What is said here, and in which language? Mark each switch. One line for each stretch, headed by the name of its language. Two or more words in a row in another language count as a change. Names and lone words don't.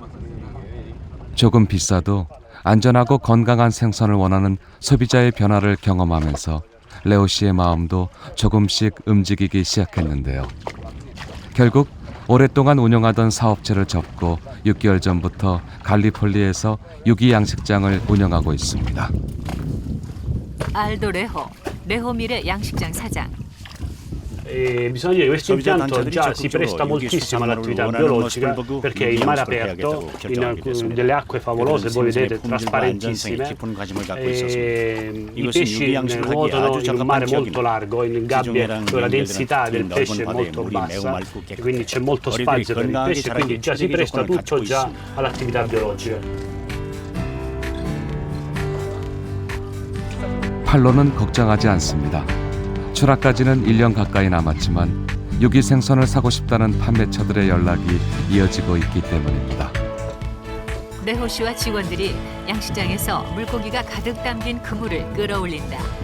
Korean: 조금 비싸도 안전하고 건강한 생선을 원하는 소비자의 변화를 경험하면서 레오 씨의 마음도 조금씩 움직이기 시작했는데요. 결국 오랫동안 운영하던 사업체를 접고 6개월 전부터 갈리폴리에서 유기양식장을 운영하고 있습니다. 알도 레호 밀의 양식장 사장.
Italian: Bisogna dire che questo impianto già si presta moltissimo all'attività biologica perché il mare aperto in delle acque favolose, voi vedete, trasparentissime. I pesci nuotano in un mare molto largo, in gabbie dove la densità del pesce è molto bassa e quindi c'è molto spazio per il pesce, quindi già si presta tutto già all'attività biologica.
Korean: 판로는 걱정하지 않습니다. 출하까지는 1년 가까이 남았지만 유기 생선을 사고 싶다는 판매처들의 연락이 이어지고 있기 때문입니다. 레호 씨와 직원들이 양식장에서 물고기가 가득 담긴 그물을 끌어올린다.